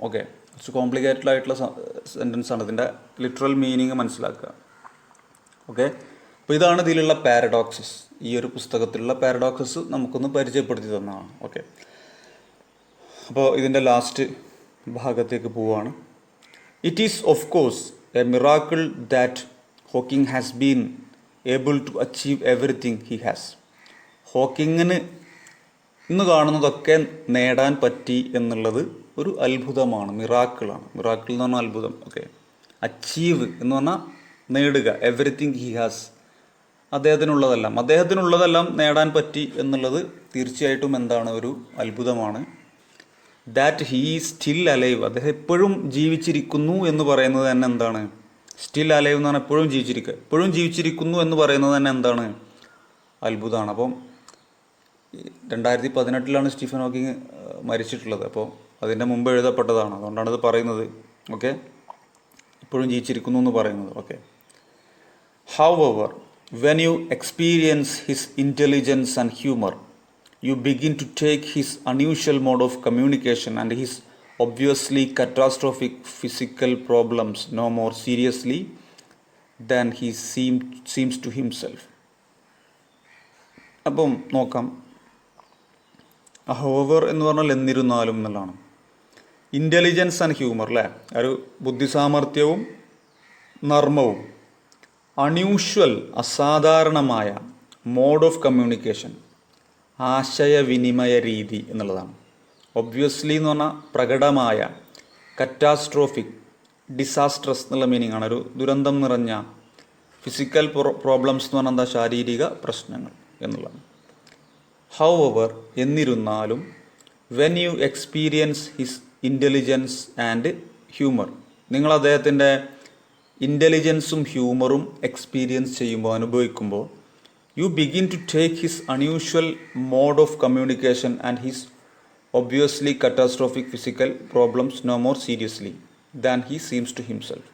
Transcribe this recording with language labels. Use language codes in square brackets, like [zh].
[ml] Okay, കുറച്ച് complicated ആയിട്ടുള്ള sentence ആണ്. ഇതിൻ്റെ ലിറ്ററൽ മീനിങ് മനസ്സിലാക്കുക. ഓക്കെ, അപ്പോൾ ഇതാണ് ഇതിലുള്ള പാരഡോക്സസ്. ഈ ഒരു പുസ്തകത്തിലുള്ള പാരഡോക്സസ് നമുക്കൊന്ന് പരിചയപ്പെടുത്തി തന്നതാണ്. ഓക്കെ, അപ്പോൾ ഇതിൻ്റെ ലാസ്റ്റ് ഭാഗത്തേക്ക് പോവുകയാണ്. [en] It is of course a miracle that Hawking has been able to achieve everything he has. [ml] ഹോക്കിങ്ങിന് ഇന്ന് കാണുന്നതൊക്കെ നേടാൻ പറ്റി എന്നുള്ളത് ഒരു അത്ഭുതമാണ്, മിറാക്കിളാണ്. മിറാക്കിൾ എന്ന് പറഞ്ഞാൽ അത്ഭുതം. ഓക്കെ, അച്ചീവ് എന്ന് പറഞ്ഞാൽ നേടുക. [en] everything he has, [ml] അദ്ദേഹത്തിനുള്ളതെല്ലാം നേടാൻ പറ്റി എന്നുള്ളത് തീർച്ചയായിട്ടും എന്താണ് ഒരു അത്ഭുതമാണ്. [en] that he still alive, [ml] അദ്ദേഹം എപ്പോഴും ജീവിച്ചിരിക്കുന്നു എന്ന് പറയുന്നത് തന്നെ എന്താണ്? [en] still alive [ml] എന്ന് പറഞ്ഞാൽ എപ്പോഴും ജീവിച്ചിരിക്കുന്നു എന്ന് പറയുന്നത് തന്നെ എന്താണ്? അത്ഭുതമാണ്. അപ്പം 2018 സ്റ്റീഫൻ ഹോക്കിങ് മരിച്ചിട്ടുള്ളത്. അപ്പോൾ അതിൻ്റെ മുമ്പ് എഴുതപ്പെട്ടതാണ്, അതുകൊണ്ടാണ് ഇത് പറയുന്നത്. ഓക്കെ, ഇപ്പോഴും ജീവിച്ചിരിക്കുന്നു എന്ന് പറയുന്നത്. [en] Okay, however when you experience his intelligence and humor, you begin to take his unusual mode of communication and his obviously catastrophic physical problems no more seriously than he seems to himself. [ml] അപ്പം നോക്കാം, hover എന്ന് പറഞ്ഞാൽ എന്നിരുന്നാലും എന്നുള്ളതാണ്. [en] intelligence and humour [ml] അല്ലേ, ഒരു ബുദ്ധിസാമർഥ്യവും നർമ്മവും. Unusual അസാധാരണമായ [en] mode of communication, [ml] ആശയവിനിമയ രീതി എന്നുള്ളതാണ്. ഒബ്വിയസ്ലി എന്ന് പറഞ്ഞാൽ പ്രകടമായ. കറ്റാസ്ട്രോഫിക് ഡിസാസ്ട്രസ് എന്നുള്ള മീനിങ് ആണ്, ഒരു ദുരന്തം നിറഞ്ഞ. [en] physical problems [ml] എന്ന് പറഞ്ഞാൽ എന്താ, ശാരീരിക പ്രശ്നങ്ങൾ എന്നുള്ളതാണ്. [en] however [ml] എന്നിരുന്നാലും, [en] when you experience his intelligence and humour, [ml] നിങ്ങൾ അദ്ദേഹത്തിൻ്റെ ഇൻ്റലിജൻസും ഹ്യൂമറും എക്സ്പീരിയൻസ് ചെയ്യുമ്പോൾ, അനുഭവിക്കുമ്പോൾ, [en] You begin to take his unusual mode of communication and his obviously catastrophic physical problems no more seriously than he seems to himself.